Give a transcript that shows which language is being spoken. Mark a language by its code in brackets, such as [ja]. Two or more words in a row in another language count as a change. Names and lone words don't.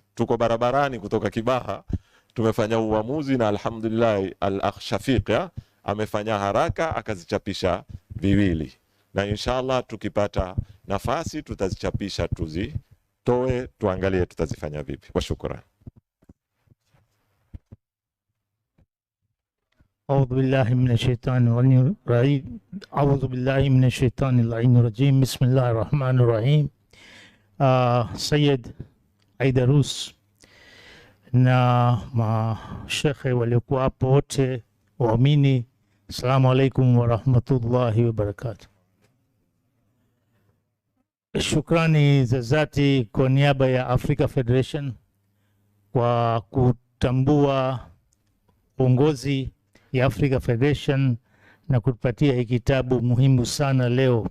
[sw] Tuko barabarani kutoka Kibaha, tumefanya uamuzi, na alhamdulillah al-akh Shafiq amefanya haraka akazichapisha 2, na inshallah tukipata nafasi tutazichapisha, tuzitoe, tuangalie tutazifanya vipi. Kwa shukrani. [ar] أعوذ بالله من الشيطان الرجيم. أعوذ بالله من الشيطان الرجيم. بسم الله الرحمن الرحيم. [sw] Sayyid Aidarus na mashekhe waliokuwa hapo wote, waamini [ar] السلام عليكم ورحمة الله وبركاته. [sw] Shukrani za dhati kwa niaba ya Africa Federation kwa kutambua uongozi ya Africa Federation na kutupatia hii kitabu muhimu sana leo.